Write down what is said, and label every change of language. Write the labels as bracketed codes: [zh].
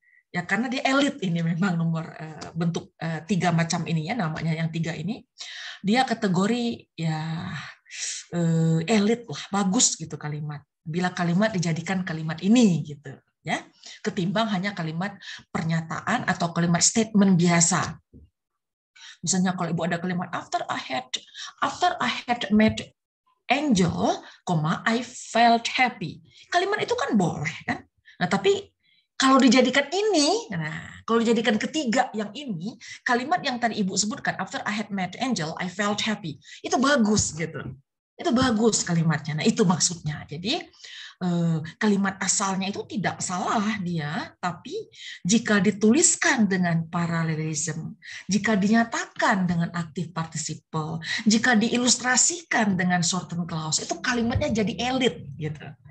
[id] Ya karena dia elit ini memang nomor bentuk 3 macam ini ya namanya yang 3 ini dia kategori ya elit lah bagus gitu kalimat bila kalimat dijadikan kalimat ini gitu ya ketimbang hanya kalimat pernyataan atau kalimat statement biasa. Misalnya kalau ibu ada kalimat [en] after I had met Angel, I felt happy. [id] Kalimat itu kan boleh kan? Nah, tapi kalau dijadikan ini, kalau dijadikan ketiga yang ini, kalimat yang tadi Ibu sebutkan, [en] after I had met Angel, I felt happy. [id] Itu bagus gitu. Itu bagus kalimatnya. Nah, itu maksudnya. Jadi kalimat asalnya itu tidak salah dia, tapi jika dituliskan dengan parallelism, jika dinyatakan dengan active participle, jika diilustrasikan dengan shortened clause, itu kalimatnya jadi elit gitu.